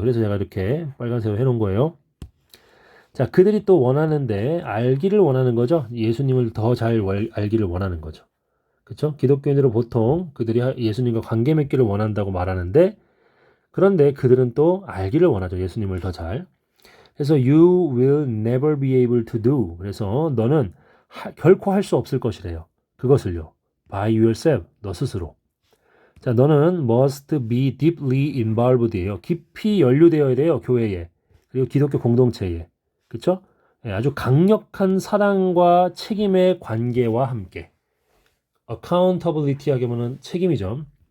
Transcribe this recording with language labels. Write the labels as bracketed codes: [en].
[ko] 그래서 제가 이렇게 빨간색으로 해놓은 거예요. 자, 그들이 또 원하는데 알기를 원하는 거죠. 예수님을 더 잘 알기를 원하는 거죠. 그렇죠? 기독교인들은 보통 그들이 예수님과 관계 맺기를 원한다고 말하는데 그런데 그들은 또 알기를 원하죠. 예수님을 더 잘. 그래서 [en] you will never be able to do. [ko] 그래서 너는 결코 할 수 없을 것이래요. 그것을요. [en] by yourself. [ko] 너 스스로. 자, 너는 [en] must be deeply involved [ko] 예요. 깊이 연루되어야 돼요. 교회에. 그리고 기독교 공동체에. 그쵸? 아주 강력한 사랑과 책임의 관계와 함께 accountability 하기면은 책임이죠.